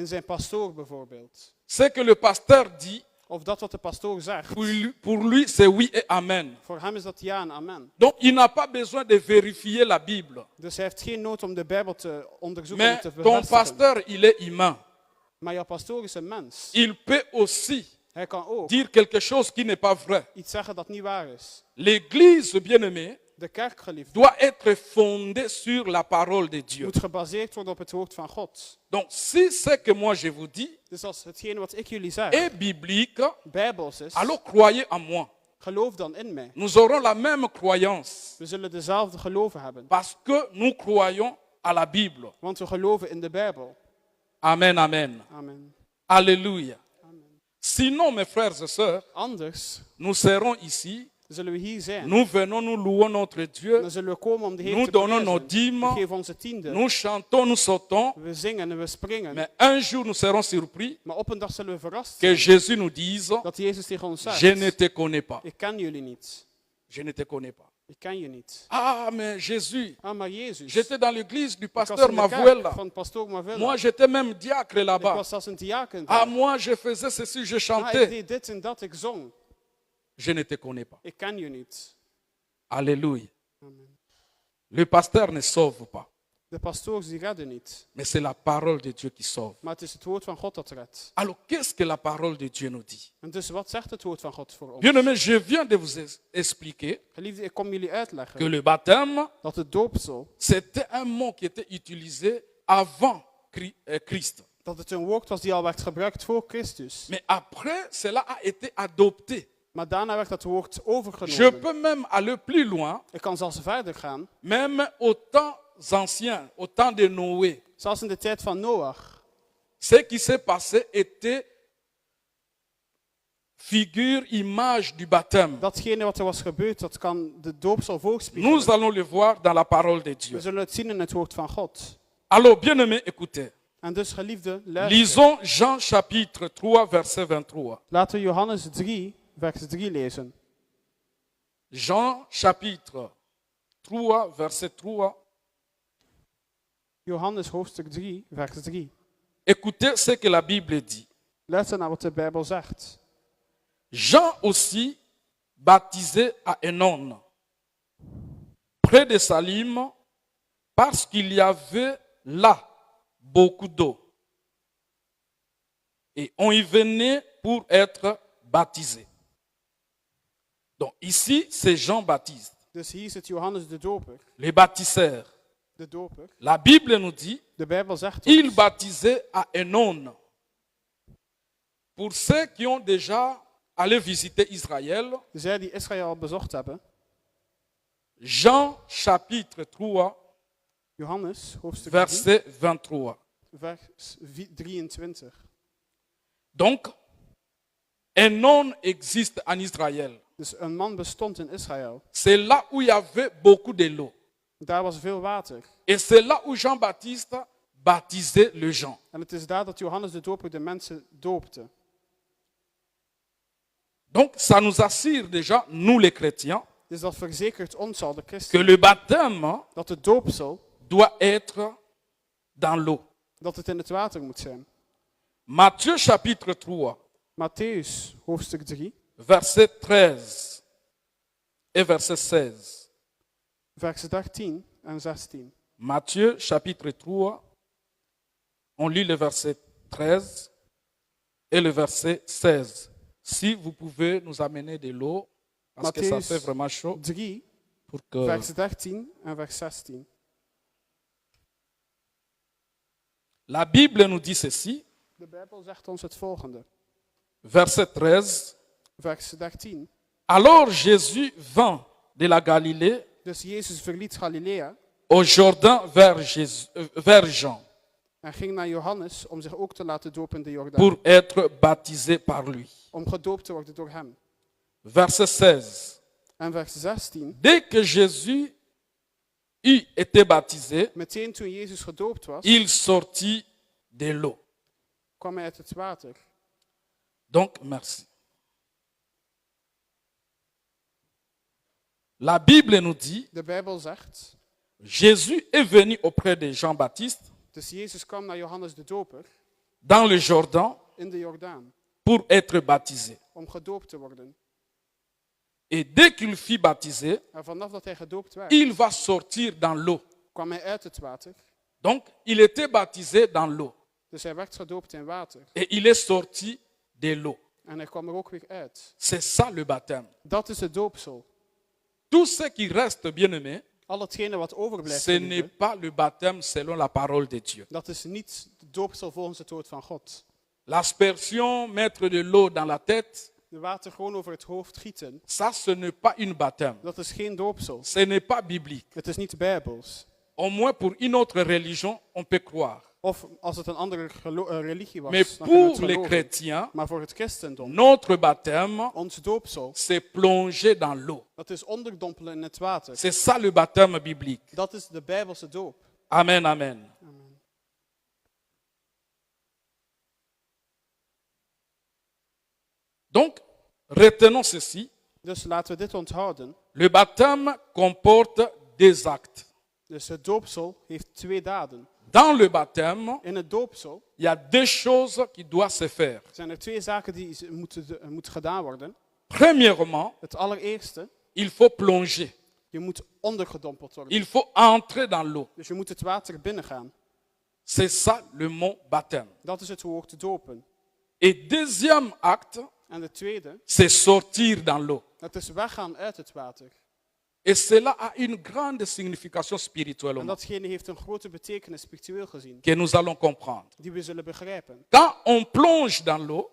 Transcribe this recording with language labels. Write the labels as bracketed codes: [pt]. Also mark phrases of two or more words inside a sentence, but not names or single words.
[nl] in zijn pastoor bijvoorbeeld. [fr] Ce que le pasteur dit, [nl] Of dat wat de pastoor zegt. [fr] pour lui, c'est oui et amen. [nl] Voor hem is dat ja en amen. [fr] Donc, il n'a pas besoin de vérifier la Bible. [nl] Dus hij heeft geen nood om de Bijbel te onderzoeken en [fr] Mais [nl] te [fr] ton [nl] bevestigen. [fr] pasteur, il est humain. [nl] Maar jouw pastoor is een mens. [fr] Il peut aussi [nl] Hij kan ook [fr] dire quelque chose qui n'est pas vrai. [nl] iets zeggen dat niet waar is. [fr] L'Église, bien-aimée, [nl] De kerk, geliefd, [fr] doit être fondée sur la parole de Dieu. [nl] moet gebaseerd worden op het woord van God. [fr] Donc, si ce que moi je vous dis [nl] Dus als hetgene wat ik jullie zeg [fr] est biblique, [nl] bijbels is, [fr] alors croyez en moi. [nl] geloof dan in mij. [fr] Nous aurons la même croyance [nl] We zullen dezelfde geloven hebben. [fr] parce que nous croyons à la Bible. [nl] Want we geloven in de Bijbel. [fr] Amen, amen. [nl] Amen. [fr] Alléluia. Sinon, mes frères et sœurs, [nl] Anders [fr] nous serons ici, [nl] zullen we hier zijn. [fr] nous venons, nous louons notre Dieu, [nl] Dan zullen we komen om de Heer [fr] nous [nl] te [fr] donnons nos [nl] prijzen. [fr] dîmes, [nl] We geven onze tiende. [fr] nous chantons, nous sautons, [nl] We zingen en we springen. [fr] mais un jour nous serons surpris [nl] Maar op een dag zullen we verrast [fr] que [nl] zijn [fr] Jésus nous dise, [nl] dat Jezus tegen ons zegt: [fr] je ne te connais pas. [nl] ik ken jullie niet. [fr] Je ne te connais pas. [nl] Ik ken je niet. [fr] Ah, mais Jésus, [nl] Ah, maar Jezus. [fr] j'étais dans l'église du [nl] Ik was [fr] pasteur [nl] in de kerk [fr] Mavuela. [nl] van pastoor Mavella. [fr] Moi, j'étais même diacre [nl] Ik [fr] là-bas. [nl] was zelfs een diaken [fr] Ah, [nl] daar. [fr] moi, je faisais ceci, je [nl] Ah, ik [fr] chantais. [nl] deed dit en dat, ik zong. [fr] Je ne te connais pas. [nl] Ik ken je niet. [fr] Alléluia. [nl] Amen. [fr] Le pasteur ne sauve pas. [nl] De pastoors die redden niet. [fr] mais c'est la parole de Dieu qui sauve. [nl] Maar het is het woord van God dat redt. [fr] Alors, qu'est-ce que la parole de Dieu nous dit? [nl] En dus wat zegt het woord van God voor ons? [fr] Bien-aimés, je viens de vous expliquer [nl] Geliefde, ik kom jullie [fr] que [nl] uitleggen [fr] le baptême, [nl] dat het doopsel, [fr] c'était un mot qui était utilisé avant Christ. [nl] dat het een woord was die al werd gebruikt voor Christus. [fr] Mais après, cela a été adopté. [nl] Maar daarna werd dat woord [fr] Je [nl] overgenomen. [fr] peux même aller plus loin, [nl] Ik kan zelfs verder gaan. [fr] même au temps anciens, au temps de Noé. [nl] Zelfs in de tijd van Noach. [fr] Ce qui s'est passé était figure, image du baptême. [nl] Datgene wat er was gebeurd, dat kan de doopsel voorspiegelen. [fr] Nous allons le voir dans la parole de Dieu. [nl] We zullen het zien in het woord van God. [fr] Alors, bien-aimés, écoutez. [nl] En dus, geliefde, luister. [fr] Lisons Jean chapitre 3, verset 23. [nl] Laten we Johannes 3, vers 3 lezen. [fr] Jean chapitre 3, verset 3. [nl] Johannes hoofdstuk 3, vers 3. [fr] Écoutez ce que la Bible dit. [nl] Luister naar wat de Bijbel zegt. [fr] Jean aussi baptisait à Enon, près de Salim, parce qu'il y avait là beaucoup d'eau. Et on y venait pour être baptisé. Donc ici, c'est Jean-Baptiste, [nl] Dus hier zit Johannes de Doper. [fr] le baptiseur. [nl] De doper. [fr] La Bible nous dit, [nl] De Bijbel zegt [fr] il [nl] ons, [fr] baptisait à Enon. Pour ceux qui ont déjà allé visiter Israël, [nl] zij die Israël bezocht hebben, [fr] Jean chapitre 3, [nl] Johannes hoofdstuk 3, [fr] verset 23. [nl] vers 23. [fr] Donc, Enon existe en Israël. [nl] Dus een man bestond in Israël. [fr] C'est là où il y avait beaucoup de l'eau. [nl] Daar was veel water. [fr] Et c'est là où Jean-Baptiste baptisait les gens. [nl] En het is daar dat Johannes de Doper de mensen doopte. [fr] Donc, ça nous assure déjà, nous les chrétiens, [nl] Dus dat verzekert ons al, de [fr] que [nl] christen, [fr] le baptême [nl] dat het doopsel, [fr] doit être dans l'eau. [nl] dat het in het water moet zijn. [fr] Matthieu chapitre 3, [nl] Matthäus hoofdstuk 3, [fr] verset 13 et verset 16. [nl] vers 13 en 16. [fr] Matthieu chapitre 3, on lit le verset 13 et le verset 16. Si vous pouvez nous amener de l'eau, parce que ça [nl] Matthäus [fr] fait vraiment chaud, [nl] 3, [fr] pour que... [nl] vers 13 en vers 16. [fr] La Bible nous dit ceci, [nl] De Bijbel zegt ons het volgende. [fr] verset 13. [nl] Vers 13. [fr] Alors Jésus vint de la Galilée [nl] Dus Jezus verliet Galilea [fr] au Jourdain vers Jean [nl] en ging naar Johannes om zich ook te laten dopen in de Jordaan. [fr] pour être baptisé par lui. [nl] Om gedoopt te worden door hem. [fr] Verset 16. [nl] En vers 16. [fr] Dès que Jésus eut été baptisé, [nl] Meteen toen Jezus gedoopt was, [fr] il sortit de l'eau. [nl] kwam hij uit het water. [fr] Donc, merci. La Bible nous dit, [nl] De Bijbel zegt, [fr] Jésus est venu auprès de Jean-Baptiste [nl] dus Jezus kwam naar Johannes de Doper [fr] dans le Jourdain [nl] in de Jordaan [fr] pour être baptisé. [nl] om gedoopt te worden. [fr] Et dès qu'il fut baptisé, [nl] En vanaf dat hij gedoopt werd, [fr] il va sortir dans l'eau. [nl] kwam hij uit het water. [fr] Donc, il était baptisé dans l'eau. [nl] Dus hij werd gedoopt in water. [fr] Et il est sorti de l'eau. [nl] En hij kwam er ook weer uit. [fr] C'est ça le baptême. [nl] Dat is het doopsel. [fr] Tout ce qui reste, bien-aimé, [nl] Al hetgene wat overblijft, [fr] ce n'est [nl] geliefde, [fr] pas le baptême selon la parole de Dieu. [nl] dat is niet het doopsel volgens het woord van God. [fr] L'aspersion, mettre de l'eau dans la tête, [nl] De water gewoon over het hoofd gieten, [fr] ça, ce n'est pas une baptême. [nl] dat is geen doopsel. [fr] Ce n'est pas biblique. [nl] Het is niet bijbels. [fr] Au moins pour une autre religion, on peut croire. [nl] Of als het een andere religie was, [fr] Mais [nl] dan kunnen we [fr] pour [nl] het [fr] les [nl] geloven. [fr] chrétiens, [nl] Maar voor het christendom, [fr] notre baptême, [nl] ons doopsel, [fr] c'est plonger dans l'eau. [nl] dat is onderdompelen in het water. [fr] C'est ça le baptême biblique. [nl] Dat is de bijbelse doop. [fr] Amen, amen. Donc, retenons ceci. [nl] Dus laten we dit onthouden. [fr] Le baptême comporte des actes. [nl] Dus het doopsel heeft twee daden. [fr] Dans le baptême, [nl] In het doopsel [fr] il y a deux choses qui doivent se faire. [nl] zijn er twee zaken die moeten gedaan worden. [fr] Premièrement, [nl] Het allereerste, [fr] il faut plonger. [nl] Je moet ondergedompeld worden. [fr] Il faut entrer dans l'eau. [nl] Dus je moet het water binnengaan. [fr] C'est ça le mot baptême. [nl] Dat is het woord dopen. [fr] Et deuxième acte, [nl] En de tweede, [fr] c'est sortir dans l'eau. [nl] dat is weggaan uit het water. [fr] Et cela a une grande signification spirituelle [nl] En datgene heeft een grote betekenis spiritueel gezien, [fr] que nous allons comprendre. [nl] die we zullen begrijpen. [fr] Quand on plonge dans l'eau,